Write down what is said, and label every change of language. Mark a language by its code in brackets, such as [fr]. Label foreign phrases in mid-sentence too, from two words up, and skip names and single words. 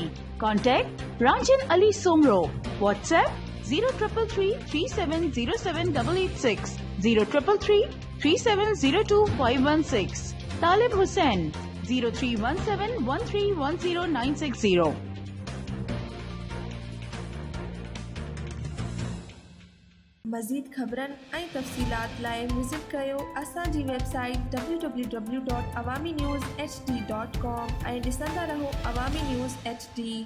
[sd] کانٹیکٹ رانجن علی سومرو، واٹس ایپ 0333370786 03333702 طالب حسین 0317131090۔ مزید خبرن ऐं तफ़सीलात लाइ विज़िट कयो असांजी वेबसाइट www.awamiNewsHD.com ऐं ॾिसंदा रहो अवामी न्यूज़ HD।